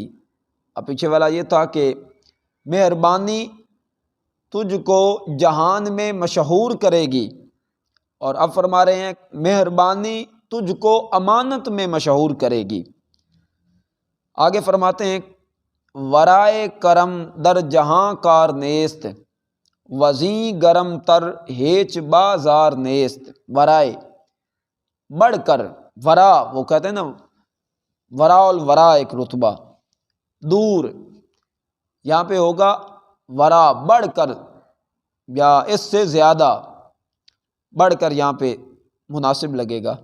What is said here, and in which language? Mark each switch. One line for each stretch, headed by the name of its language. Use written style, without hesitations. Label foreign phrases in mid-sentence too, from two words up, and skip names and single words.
Urdu: اب پیچھے والا یہ تھا کہ مہربانی تجھ کو جہان میں مشہور کرے گی، اور اب فرما رہے ہیں مہربانی تجھ کو امانت میں مشہور کرے گی۔ آگے فرماتے ہیں
Persian: ورائے کرم در جہاں کار نیست، وزیں گرم تر ہیچ بازار نیست،
Urdu: ورائے بڑھ کر، ورا وہ کہتے ہیں نا،
Arabic: وراء الورا
Urdu: ایک رتبہ، دور، یہاں پہ ہوگا ورا بڑھ کر، یا اس سے زیادہ بڑھ کر یہاں پہ مناسب لگے گا۔